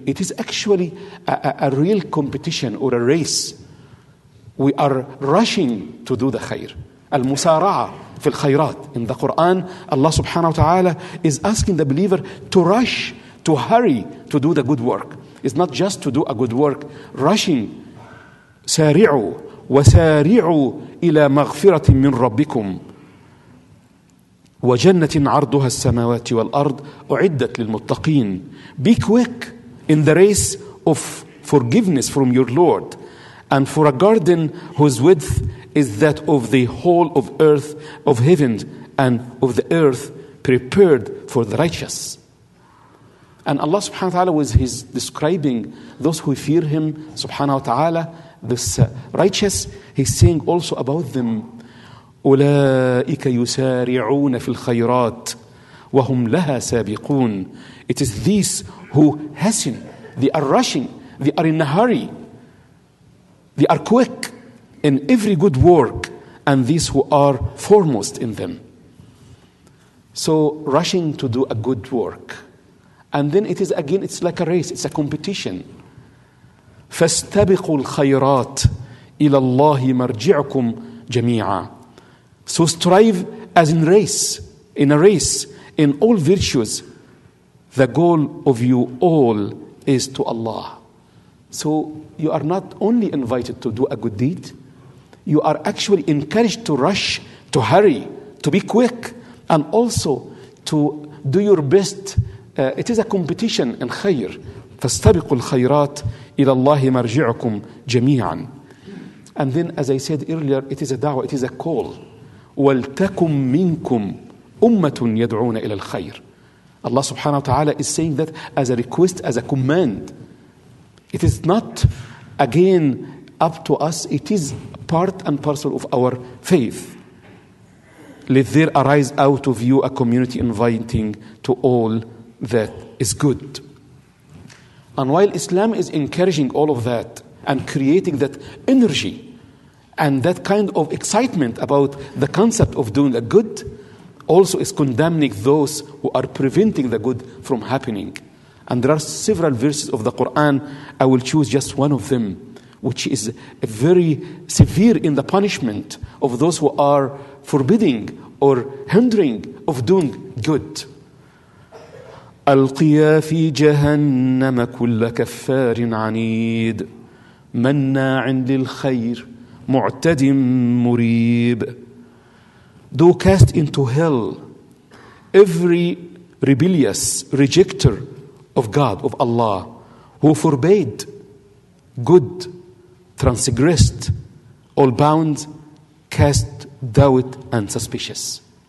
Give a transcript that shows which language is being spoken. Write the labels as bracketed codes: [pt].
[en] It is actually a real competition or a race. We are rushing to do the khair. [ar] Al-musara'a fil khairat. [en] In the Quran, Allah subhanahu wa ta'ala is asking the believer to rush, to hurry to do the good work. It's not just to do a good work. Rushing. [ar] سارعوا وسارعوا إلى مغفرة من ربكم وجنة عرضها السماوات والأرض أعدت للمتقين. [en] Be quick in the race of forgiveness from your Lord, and for a garden whose width is that of the whole of earth, of heaven and of the earth, prepared for the righteous. And Allah subhanahu wa ta'ala, with his describing those who fear him subhanahu wa ta'ala, this righteous, he's saying also about them, [ar] أولئك يسارعون في الخيرات وهم لها سابقون. [en] It is these who hasten, they are rushing, they are in a hurry, they are quick in every good work, and these who are foremost in them. So rushing to do a good work. And then it is again, it's like a race, it's a competition. [ar] فاستبقوا الخيرات إلى الله مرجعكم جميعا. [en] So strive as in a race, in all virtues. The goal of you all is to Allah. So you are not only invited to do a good deed, you are actually encouraged to rush, to hurry, to be quick, and also to do your best. It is a competition in khayr. [ar] فاستبقوا الخيرات إلى الله مرجعكم جميعا. [en] And then, as I said earlier, it is a da'wah, it is a call. [ar] وَلْتَكُمْ مِنْكُمْ أُمَّةٌ يَدْعُونَ إِلَى الْخَيْرِ. [en] Allah subhanahu wa ta'ala is saying that as a request, as a command. It is not, again, up to us. It is part and parcel of our faith. Let there arise out of you a community inviting to all that is good. And while Islam is encouraging all of that and creating that energy and that kind of excitement about the concept of doing a good, also is condemning those who are preventing the good from happening. And there are several verses of the Quran. I will choose just one of them, which is very severe in the punishment of those who are forbidding or hindering of doing good. [ar] ألقيا في جهنم كل كفار عنيد مناع للخير معتد مريب. [en] Do cast into hell every rebellious rejecter of God, of Allah, who forbade good, transgressed, all bound, cast doubt and suspicious.